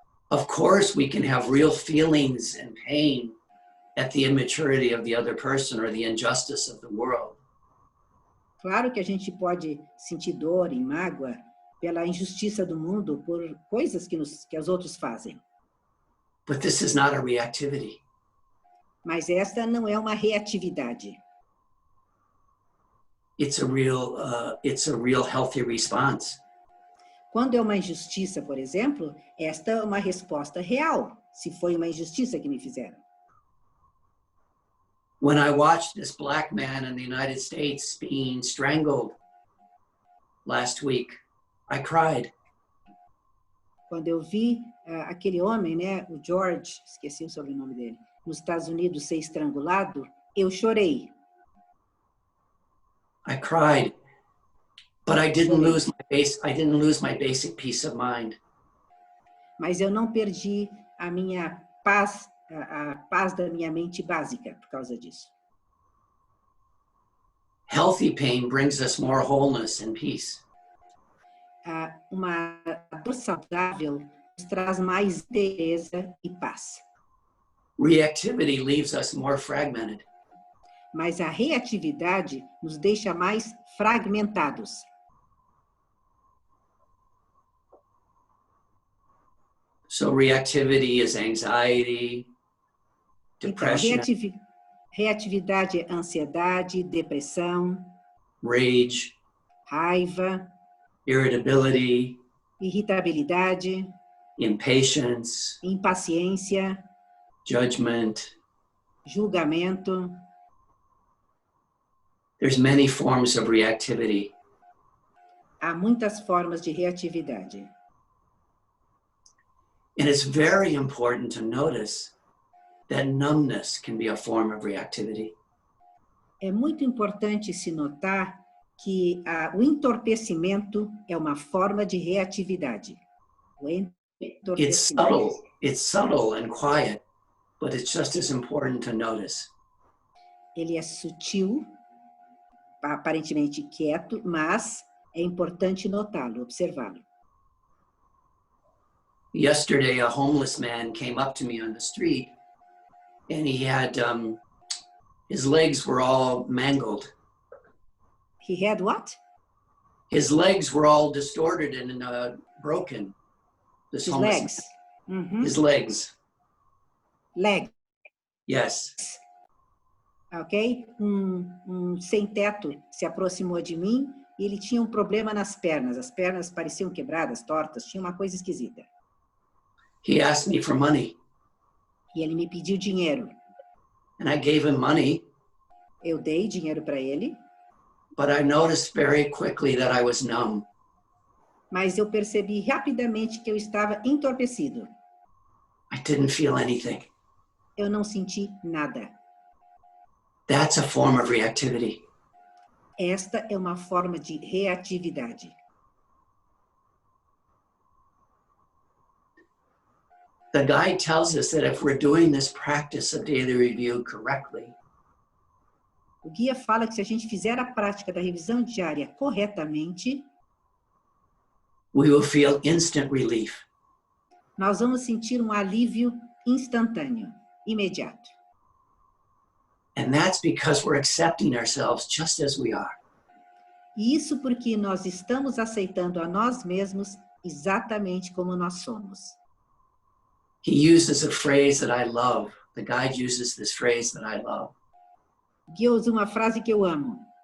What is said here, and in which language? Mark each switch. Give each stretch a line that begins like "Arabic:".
English: Of course, we can have real feelings and pain at the immaturity of the other person or the injustice of the world.
Portuguese: Claro que a gente pode sentir dor e mágoa pela injustiça do mundo, por coisas que os outros fazem.
English: But this is not a reactivity.
Portuguese: Mas esta não é uma reatividade.
English: It's a real healthy response.
Portuguese: Quando é uma injustiça, por exemplo, esta é uma resposta real, se foi uma injustiça que me fizeram.
English: When I watched this black man in the United States being strangled last week, I cried.
Portuguese: Quando eu vi aquele homem, né, o George, esqueci o sobrenome dele, nos Estados Unidos ser estrangulado, eu chorei.
English: I cried, but I didn't lose my basic peace of mind.
Portuguese: Mas eu não perdi a minha paz, a paz da minha mente básica por causa disso.
English: Healthy pain brings us more wholeness and peace.
Portuguese: Uma dor saudável nos traz mais inteireza e paz.
English: Reactivity leaves us more fragmented.
Portuguese: Mas a reatividade nos deixa mais fragmentados.
English: So reactivity is anxiety, depression,
Portuguese: Então, reatividade é ansiedade, depressão,
English: rage,
Portuguese: raiva,
English: irritability,
Portuguese: irritabilidade,
English: impatience,
Portuguese: impaciência,
English: judgment.
Portuguese: julgamento.
English: There's many forms of reactivity.
Portuguese: Há muitas formas de reatividade.
English: And it's very important to notice that numbness can be a form of reactivity.
Portuguese: É muito importante se notar que o entorpecimento é uma forma de reatividade. O entorpecimento.
English: It's subtle and quiet, but it's just as important to notice.
Portuguese: Ele é sutil, aparentemente quieto, mas é importante notá-lo, observá-lo.
English: Yesterday, a homeless man came up to me on the street, and he had his legs were all mangled. He had what? His legs were all distorted and broken. This His homeless legs. man. Uhum. His legs. Legs. Yes. Ok?
Portuguese: Sem-teto se aproximou de mim e ele tinha um problema nas pernas. As pernas pareciam quebradas, tortas, tinha uma coisa esquisita.
English: He asked me for money,
Portuguese: E ele me pediu dinheiro.
English: and I gave him money,
Portuguese: Eu dei dinheiro para ele,
English: but I noticed very quickly that I was numb.
Portuguese: mas eu percebi rapidamente que eu estava entorpecido.
English: I didn't feel anything.
Portuguese: Eu não senti nada.
English: That's a form of reactivity.
Portuguese: Esta é uma forma de reatividade.
English: The guide tells us that if we're doing this practice of daily review correctly,
Portuguese: O guia fala que se a gente fizer a prática da revisão diária corretamente,
English: we will feel instant relief.
Portuguese: nós vamos sentir um alívio instantâneo, imediato.
English: And that's because we're accepting ourselves just as we are.
Portuguese: E isso porque nós estamos aceitando a nós mesmos exatamente como nós somos.
English: He uses a phrase that I love. The guide uses this phrase that I love.
Portuguese: O guia usa uma frase que eu amo.